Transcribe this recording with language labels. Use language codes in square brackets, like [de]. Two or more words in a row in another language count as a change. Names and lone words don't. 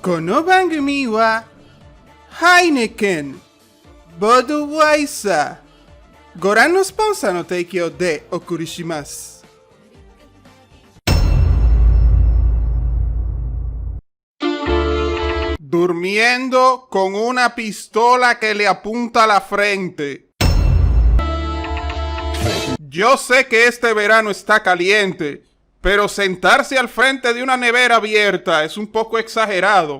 [ja] この番組はハイネケン、ボドワイザー、ご覧のスポンサーの提供でお送りします。 [es] Durmiendo con una pistola que le apunta a la frente. Yo sé que este verano está caliente, pero sentarse al frente de una nevera abierta es un poco exagerado.